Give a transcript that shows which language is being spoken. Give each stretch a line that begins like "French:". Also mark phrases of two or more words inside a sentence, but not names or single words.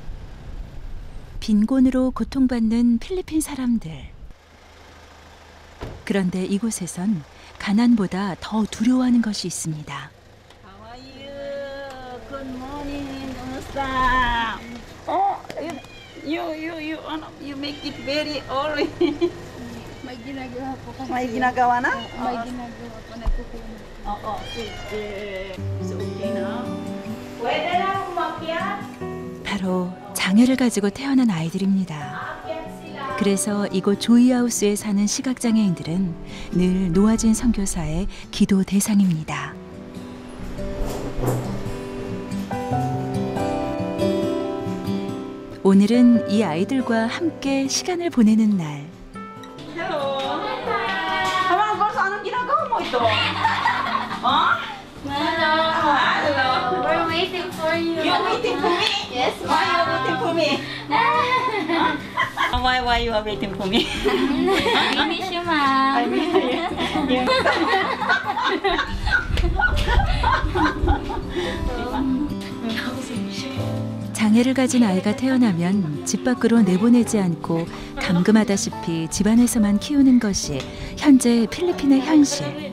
Korean: 빈곤으로 고통받는 필리핀 사람들. 그런데 이곳에선 가난보다 더 두려워하는 것이 있습니다.
English: How are you? Good morning, Nusa. Oh, you make it very early.
Filipino: May ginagawa po kasi. May ginagawa na? May ginagawa po, nagkukunan. Oo, sige. So, okay na? Pwede lang umakyat?
Korean: 바로 장애를 가지고 태어난 아이들입니다. 그래서 이곳 조이하우스에 사는 시각장애인들은 늘 노아진 선교사의 기도 대상입니다. 오늘은 이 아이들과 함께 시간을 보내는 날.
English: Hello.
Filipino: Habang 벌써 anong ginagawa mo ito?
English: Hello. We're waiting for you. You're waiting for me? Yes, Why you waiting for me? Why you are waiting for me? I miss you, ma'am.
Korean: 장애를 가진 아이가 태어나면 집 밖으로 내보내지 않고 감금하다시피 집안에서만 키우는 것이 현재 필리핀의 현실.